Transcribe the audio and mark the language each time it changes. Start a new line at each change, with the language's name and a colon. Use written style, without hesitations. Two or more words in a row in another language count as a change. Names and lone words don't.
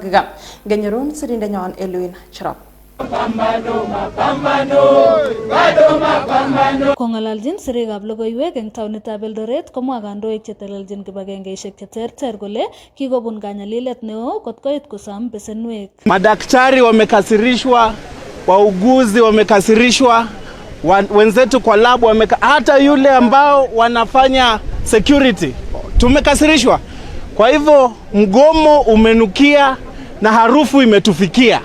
Kalenjin: Ngenyorun sirindenyon Elwin Cherop. Kong'alaljin sirikab logoiwek eng taonitab Eldoret komwa kandoik chetelelchin kibagengeisiek cheterter kole kikobun kanyalilet neo kotkoit kosom besenwek.
Swahili: Madaktari wamekasirishwa, wauguzi wamekasirishwa, wenzetu kwa lab hata yule ambao wanafanya security tumekasirishwa. Kwa hivyo mgomo umenukia na harufu imetufikia.